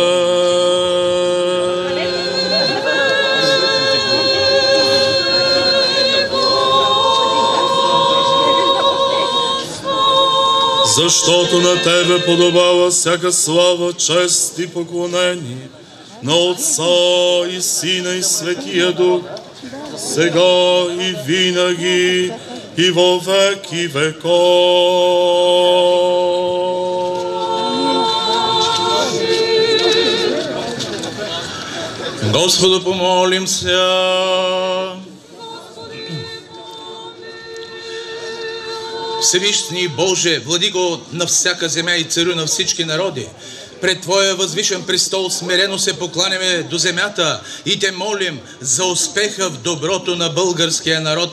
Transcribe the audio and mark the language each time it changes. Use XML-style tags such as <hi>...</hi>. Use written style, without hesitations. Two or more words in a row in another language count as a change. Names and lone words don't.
<bg>Защото на Тебе подобава всяка слава, чест и поклонение на Отца и Сина и Светия Дух, сега и винаги и</bg> <cu>во веки веков. Господу помолим се.</cu> <bg>Всевишний Боже, Владико на всяка земя и царю на всички народи, Пред Твоя възвишен престол смирено се покланяме до земята и Те молим за успеха в доброто на българския народ.</bg>